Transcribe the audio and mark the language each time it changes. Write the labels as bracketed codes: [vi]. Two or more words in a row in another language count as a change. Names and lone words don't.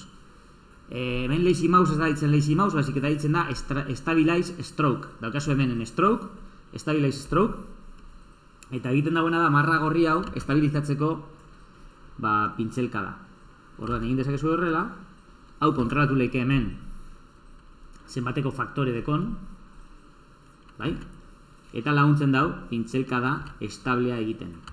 [eu] Hemen [en] lazy mouse [eu] ez da ditzen [en] lazy mouse, [eu] baizik eta ditzen da [en] stabilize stroke. [eu] Daukazu hemen en stroke, [en] stabilize stroke, [eu] eta egiten dagoena da marra gorri hau estabilizatzeko pintzelka da. Orduan egin dezakezu horrela, hau kontrolatu leike hemen zenbateko faktore dekon, bai? Eta laguntzen dau pintzelka da establea egiten.